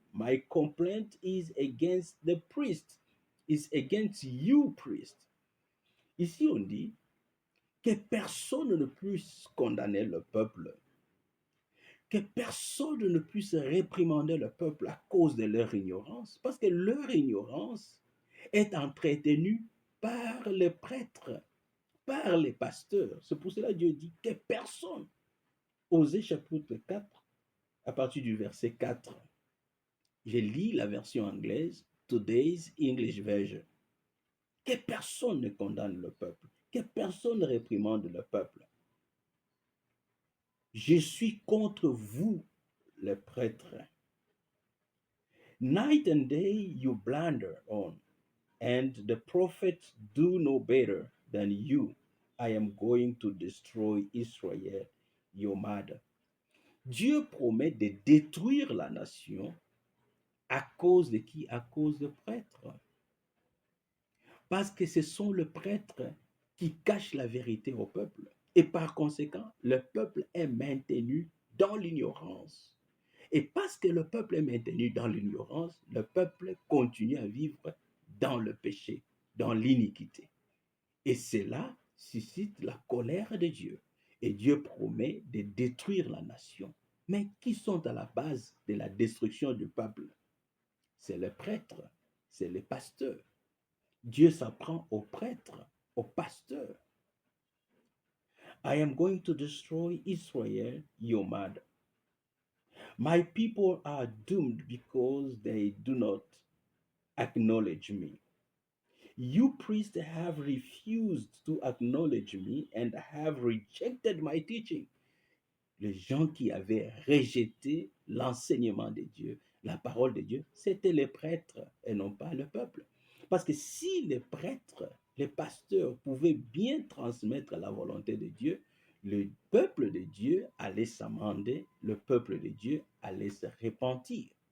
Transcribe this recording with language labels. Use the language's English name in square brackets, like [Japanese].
[English] My complaint is against the priest, is against you, priest. [French] Ici, on dit que personne ne puisse condamner le peuple, que personne ne puisse réprimander le peuple à cause de leur ignorance, parce que leur ignorance est entretenue par les prêtres, par les pasteurs. C'est pour cela que Dieu dit que personne. Osée chapitre 4, à partir du verset 4. Je lis la version anglaise, Today's English Version. Que personne ne condamne le peuple, que personne ne réprimande le peuple. Je suis contre vous, les prêtres. [English] Night and day you blunder on, and the prophets do no better than you. I am going to destroy Israel, your mother. [French] Dieu promet de détruire la nation à cause de qui? À cause de prêtres. Parce que ce sont les prêtres qui cachent la vérité au peuple. Et par conséquent, le peuple est maintenu dans l'ignorance. Et parce que le peuple est maintenu dans l'ignorance, le peuple continue à vivre dans le péché, dans l'iniquité. Et cela suscite la colère de Dieu. Et Dieu promet de détruire la nation. Mais qui sont à la base de la destruction du peuple? C'est les prêtres, c'est les pasteurs. Dieu s'apprend aux prêtres, aux pasteurs. [English] I am going to destroy Israel, your mother. My people are doomed because they do not acknowledge me. You priests have refused to acknowledge me and have rejected my teaching. [French] Les gens qui avaient rejeté l'enseignement de Dieu, la parole de Dieu, c'était les prêtres et non pas le peuple. Parce que si les prêtres, les pasteurs pouvaient bien transmettre la volonté de Dieu, le peuple de Dieu allait s'amender, le peuple de Dieu allait se repentir.